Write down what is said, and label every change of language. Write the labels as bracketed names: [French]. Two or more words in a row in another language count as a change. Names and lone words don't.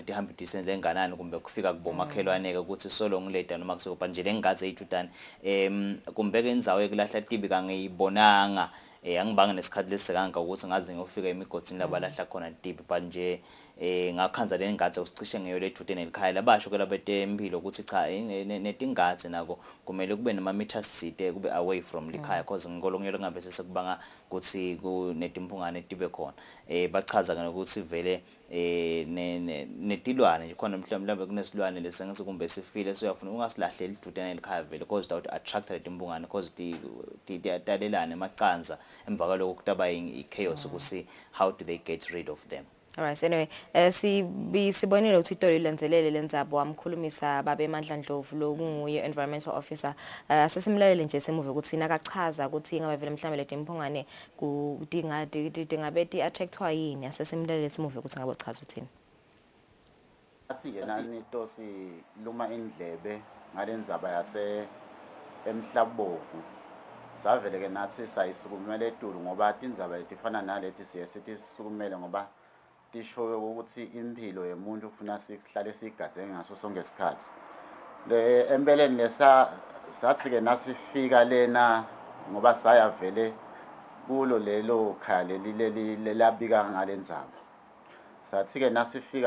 [Swati] tihamba distance lenganani kumbe kufika kubomakhelwane ke ukuthi solo ngileta noma kusoba nje lengatse idudane kumbe ke indzawo ekulahla tibi kangiyibonanga angibanga nesikhathi lesikanga ukuthi ngaze ngiyofika emigodzini labalahla khona tibi but nje ngakhanza lengatse usicishe ngeyo lethude nelikhaya labasho ke labetempilo ukuthi cha netingatse nako kumele kube nama meters side kube [English] away from [Swati] likhaya because ngolongelo ngabe sesekubanga ukuthi kunetimpungane tibe khona bachaza ukuthi vele netilwane nje khona mhlawumbe kunesilwane lesengise kumbe sifile so uyafuna ungasilahleli idudane nelikhaya vele because [English] that attract [Swati] letimpungane because tiyatalelana emaqanza emva kwaloko kutaba i-chaos ukuthi [English] how do they get rid of them. Alright, anyway, [Swati] sibonile ukuthi iToli lenzelele lendzaba wamkhulumisa babe emandla Ndlovu lo kunguye [English] environmental officer [Swati] sesimlalele nje semuve ukuthi nakachaza ukuthi ingabe vele mhlambe letimpungane kudinga attractwa yini asesimlalele simuve ukuthi ngabe uchaza uthini athi yena nitosi luma indlebe ngalendzaba yase emhlabovu savele ke nathi sayisukumela eTulu ngoba tindzaba letifana naleti siye sithi sisukumele ngoba tisho ukuthi impilo yemuntu ufuna sihlale sigadze ngaso sonke isikhathi empeleni lesa sathi ke nasifika lena ngoba saya vele kulo lelo khaya leli labika ngalendzaba sathi ke nasifika